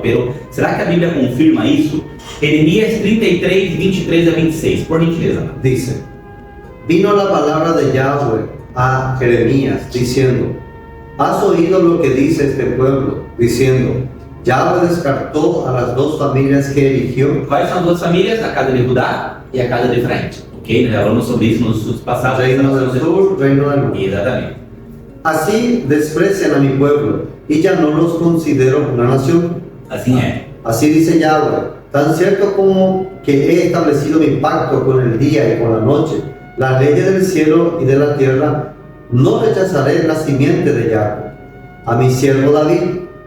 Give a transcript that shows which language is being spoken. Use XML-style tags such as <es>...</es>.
<es>Pero</es> <pt>será que a Bíblia confirma isso? Jeremias 33, 23 a 26, por gentileza.</pt> <es>Dice: vino la palabra de Yahweh a Jeremías diciendo: has oído lo que dice este pueblo, diciendo: Yahweh descartó a las dos familias que eligió.</es> <pt>Quais são as duas famílias? A casa de Judá e a casa de Efraim. Ok? Nós falamos sobre isso nos passados.</pt> <es>Reino del sur, reino del norte.</es> <pt>Exatamente.</pt> <es>Así desprecian a mi pueblo y ya no los considero una nación.</es> <pt>Assim é.</pt> <es>así dice Yahweh, tan cierto como que he establecido mi pacto con el día y con la noche, las leyes del cielo y de la tierra, no rechazaré la simiente de Jacob, a mi siervo David.</es>